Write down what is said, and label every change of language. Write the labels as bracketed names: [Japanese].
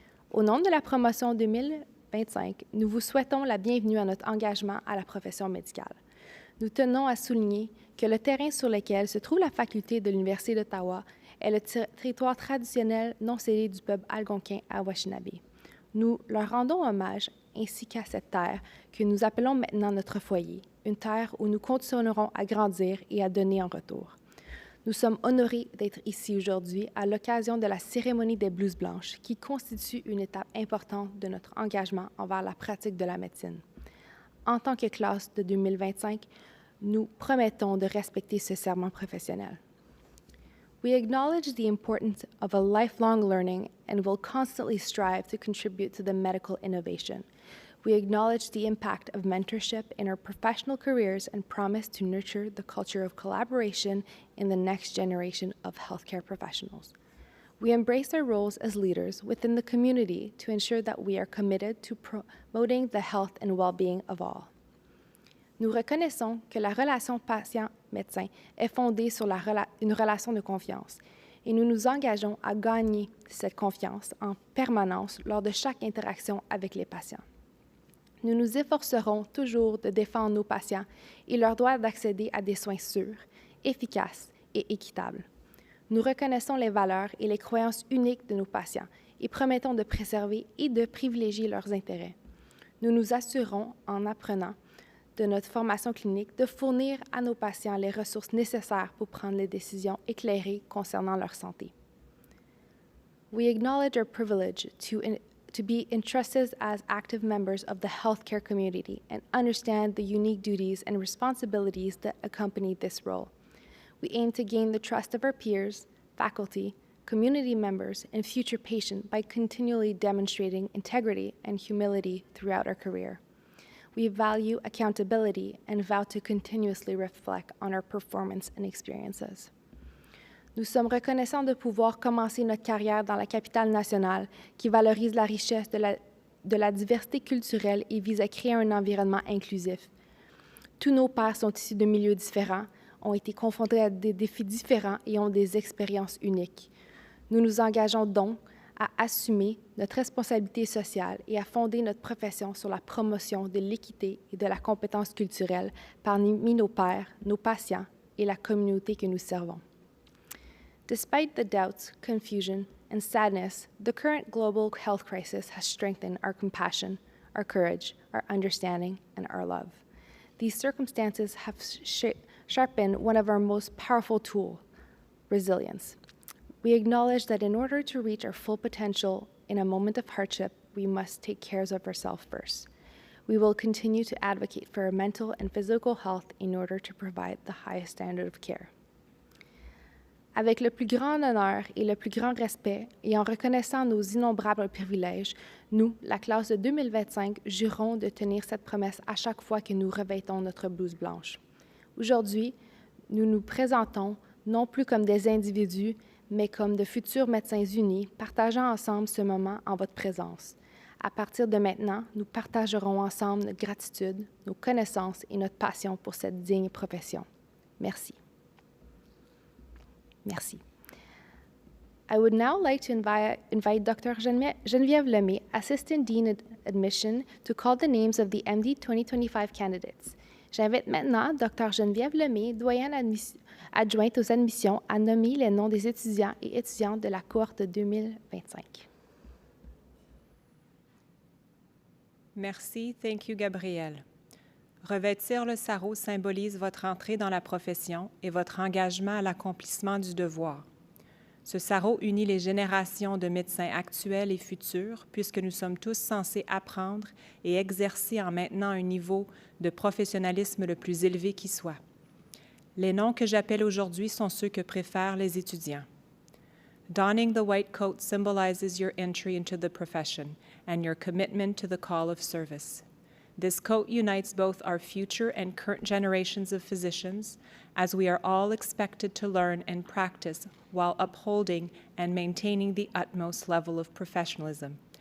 [French] Au nom de la promotion 2025, nous vous souhaitons la bienvenue à notre engagement à la profession médicale. Nous tenons à souligner que le terrain sur lequel se trouve la faculté de l'Université d'Ottawa est le territoire traditionnel non cédé du peuple algonquin à Washinabé. Nous leur rendons hommage ainsi qu'à cette terre que nous appelons maintenant notre foyer, une terre où nous continuerons à grandir et à donner en retour. Nous sommes honorés d'être ici aujourd'hui à l'occasion de la Cérémonie des blouses blanches qui constitue une étape importante de notre engagement envers la pratique de la médecine. En tant que classe de 2025, nous promettons de respecter ce serment professionnel. [English] We acknowledge the importance of a lifelong learning and will constantly strive to contribute to the medical innovation. We acknowledge the impact of mentorship in our professional careers and promise to nurture the culture of collaboration in the next generation of healthcare professionals. We embrace our roles as leaders within the community to ensure that we are committed to promoting the health and well-being of all. [French] Nous reconnaissons que la relation patient-médecin est fondée sur une relation de confiance et nous nous engageons à gagner cette confiance en permanence lors de chaque interaction avec les patients. Nous nous efforcerons toujours de défendre nos patients et leur droit d'accéder à des soins sûrs, efficaces et équitables. Nous reconnaissons les valeurs et les croyances uniques de nos patients et promettons de préserver et de privilégier leurs intérêts. Nous nous assurons, en apprenant de notre formation clinique, de fournir à nos patients les ressources nécessaires pour prendre les décisions éclairées concernant leur santé. [English] We acknowledge our privilege to be entrusted as active members of the healthcare community and understand the unique duties and responsibilities that accompany this role. We aim to gain the trust of our peers, faculty, community members, and future patients by continually demonstrating integrity and humility throughout our career. We value accountability and vow to continuously reflect on our performance and experiences. [French] Nous sommes reconnaissants de pouvoir commencer notre carrière dans la capitale nationale qui valorise la richesse de la diversité culturelle et vise à créer un environnement inclusif. Tous nos pairs sont issus de milieux différents, ont été confrontés à des défis différents et ont des expériences uniques. Nous nous engageons donc à assumer notre responsabilité sociale et à fonder notre profession sur la promotion de l'équité et de la compétence culturelle parmi nos pairs, nos patients et la communauté que nous servons. [English] Despite the doubts, confusion, and sadness, the current global health crisis has strengthened our compassion, our courage, our understanding, and our love. These circumstances have sharpened one of our most powerful tools, resilience. We acknowledge that in order to reach our full potential in a moment of hardship, we must take care of ourselves first. We will continue to advocate for our mental and physical health in order to provide the highest standard of care. [French] Avec le plus grand honneur et le plus grand respect, et en reconnaissant nos innombrables privilèges, nous, la classe de 2025, jurons de tenir cette promesse à chaque fois que nous revêtons notre blouse blanche. Aujourd'hui, nous nous présentons non plus comme des individus, mais comme de futurs médecins unis, partageant ensemble ce moment en votre présence. À partir de maintenant, nous partagerons ensemble notre gratitude, nos connaissances et notre passion pour cette digne profession. Merci. Merci. [English] I would now like to invite Dr. Geneviève Lemay, Assistant Dean of Admission, to call the names of the MD 2025 candidates. [French] J'invite maintenant Dr. Geneviève Lemay, doyenne adjointe aux admissions, à nommer les noms des étudiants et étudiantes de la cohorte 2025. Merci. [English] Thank you, Gabrielle. [French] Revêtir le sarrau symbolise votre entrée dans la profession et votre engagement à l'accomplissement du devoir. Ce sarrau unit les générations de médecins actuels et futurs, puisque nous sommes tous censés apprendre et exercer en maintenant un niveau de professionnalisme le plus élevé qui soit. Les noms que j'appelle aujourd'hui sont ceux que préfèrent les étudiants. [English] Donning the white coat symbolizes your entry into the profession and your commitment to the call of service. This coat unites both our future and current generations of physicians, as we are all expected to learn and practice while upholding and maintaining the utmost level of professionalism.